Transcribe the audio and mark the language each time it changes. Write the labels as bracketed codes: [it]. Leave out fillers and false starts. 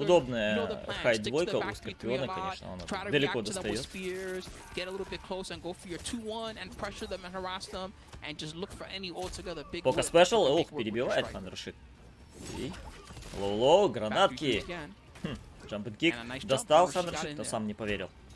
[ru] Удобная хайт-двойка у Скорпиона, конечно, он далеко достает. [en] Get a little bit close and go for your 2-1 and pressure them and harass them and just look for any altogether big. [ru] Пока спешл, ох, перебивает Хандрашит. Лоу-лоу, гранатки. Джамп-н-кик. Достал Хандрашит, но сам не поверил.